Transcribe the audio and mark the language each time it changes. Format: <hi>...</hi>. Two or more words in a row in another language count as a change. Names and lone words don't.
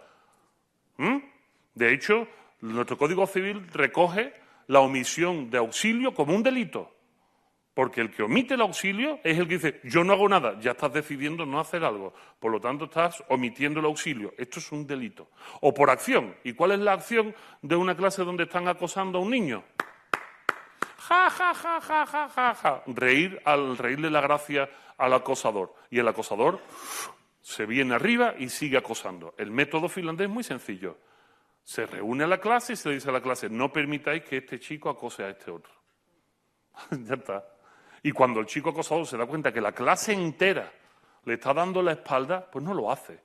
<es>De hecho, nuestro Código Civil recoge la omisión de auxilio como un delito. Porque el que omite el auxilio es el que dice, yo no hago nada, ya estás decidiendo no hacer algo. Por lo tanto, estás omitiendo el auxilio. Esto es un delito. O por acción. ¿Y cuál es la acción de una clase donde están acosando a un niño? Ja, ja, ja, ja, ja, ja, ja. Reírle la gracia al acosador. Y el acosador se viene arriba y sigue acosando. El método finlandés es muy sencillo. Se reúne a la clase y se le dice a la clase, no permitáis que este chico acose a este otro. Ya está. Y cuando el chico acosador se da cuenta que la clase entera le está dando la espalda, pues no lo hace.</es>